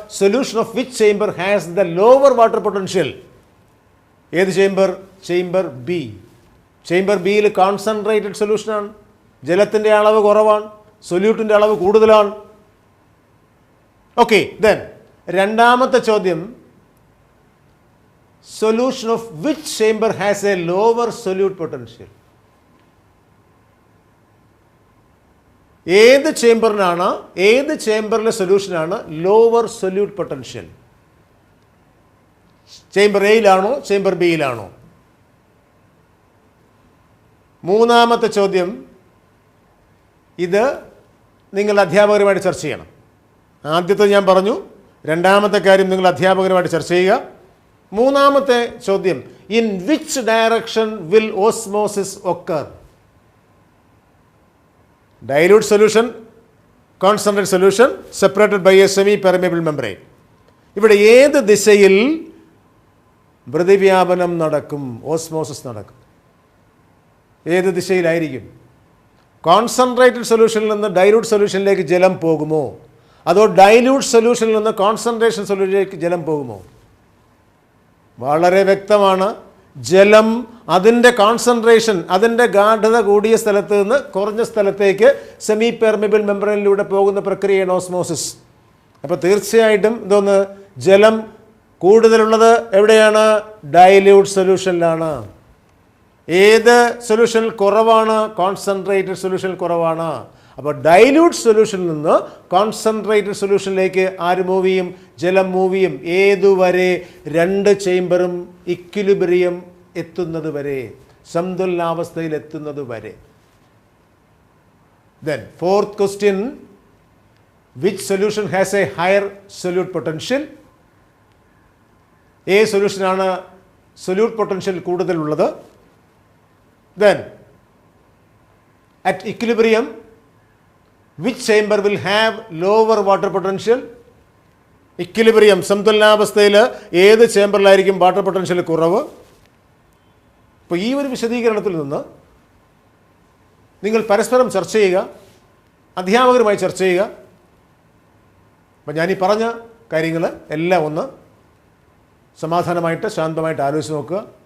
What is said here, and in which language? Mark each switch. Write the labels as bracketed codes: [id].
[en] Solution of which chamber has the lower water potential? [ml] ഏത് chamber? Chamber B. Chamber ബിയിൽ concentrated സൊല്യൂഷനാണ്, ജലത്തിൻ്റെ അളവ് കുറവാണ്, സൊല്യൂട്ടിൻ്റെ അളവ് കൂടുതലാണ്. ഓക്കെ, ദെൻ രണ്ടാമത്തെ ചോദ്യം, [en] solution of which chamber has a lower solute potential? [ml] ഏത് ചേംബറിനാണ്, ഏത് ചേംബറിലെ സൊല്യൂഷനാണ് lower solute potential? Chamber എയിലാണോ chamber ബിയിലാണോ? മൂന്നാമത്തെ ചോദ്യം, ഇത് നിങ്ങൾ അധ്യാപകരുമായിട്ട് ചർച്ച ചെയ്യണം. ആദ്യത്തെ ഞാൻ പറഞ്ഞു, രണ്ടാമത്തെ കാര്യം നിങ്ങൾ അധ്യാപകരുമായിട്ട് ചർച്ച ചെയ്യുക. മൂന്നാമത്തെ ചോദ്യം, [en] In which direction will osmosis occur? Dilute solution, concentrated solution, separated by a semi-permeable membrane. [ml] ഇവിടെ ഏത് ദിശയിൽ പ്രതിവ്യാപനം നടക്കും, ഓസ്മോസിസ് നടക്കും? ഏത് ദിശയിലായിരിക്കും? കോൺസെൻട്രേറ്റഡ് സൊല്യൂഷനിൽ നിന്ന് ഡൈലൂട്ട് സൊല്യൂഷനിലേക്ക് ജലം പോകുമോ, അതോ ഡൈലൂട്ട് സൊല്യൂഷനിൽ നിന്ന് കോൺസെൻട്രേഷൻ സൊല്യൂഷനിലേക്ക് ജലം പോകുമോ? വളരെ വ്യക്തമാണ്. ജലം അതിൻ്റെ കോൺസെൻട്രേഷൻ, അതിൻ്റെ ഗാഢത കൂടിയ സ്ഥലത്ത് നിന്ന് കുറഞ്ഞ സ്ഥലത്തേക്ക് സെമി പെർമിബിൾ മെംബ്രെയിനിലൂടെ പോകുന്ന പ്രക്രിയയാണ് ഓസ്മോസിസ്. അപ്പോൾ തീർച്ചയായിട്ടും ഇതൊന്ന് ജലം കൂടുതലുള്ളത് എവിടെയാണ്? ഡൈല്യൂട്ട് സൊല്യൂഷനിലാണ്. ഏത് സൊല്യൂഷനിൽ കുറവാണ്? കോൺസെൻട്രേറ്റഡ് സൊല്യൂഷനിൽ കുറവാണ്. അപ്പോൾ ഡൈല്യൂട്ട് സൊല്യൂഷനിൽ നിന്ന് കോൺസെൻട്രേറ്റഡ് സൊല്യൂഷനിലേക്ക് ആര് മൂവ് ചെയ്യും? ജലം മൂവ് ചെയ്യും. ഏതുവരെ? രണ്ട് ചേംബറും ഇക്വിലിബ്രിയം എത്തുന്നത് വരെ, സന്തുലനാവസ്ഥയിൽ എത്തുന്നത് വരെ. [en] Then fourth question, which solution has a higher solute potential? [ml] ഏ സൊല്യൂഷനാണ് സൊല്യൂട്ട് പൊട്ടൻഷ്യൽ കൂടുതലുള്ളത്? [en] Then at equilibrium, which chamber will have lower water potential? [ml] Equilibrium, സന്തുലനാവസ്ഥയിൽ ഏത് ചേംബറിലായിരിക്കും വാട്ടർ പൊട്ടൻഷ്യൽ കുറവ്? അപ്പോൾ ഈ ഒരു വിശദീകരണത്തിൽ നിന്ന് നിങ്ങൾ പരസ്പരം ചർച്ച ചെയ്യുക, അധ്യാപകരുമായി ചർച്ച ചെയ്യുക. അപ്പം ഞാനീ പറഞ്ഞ കാര്യങ്ങൾ എല്ലാം ഒന്ന് സമാധാനമായിട്ട് ശാന്തമായിട്ട് ആലോചിച്ച് നോക്കുക.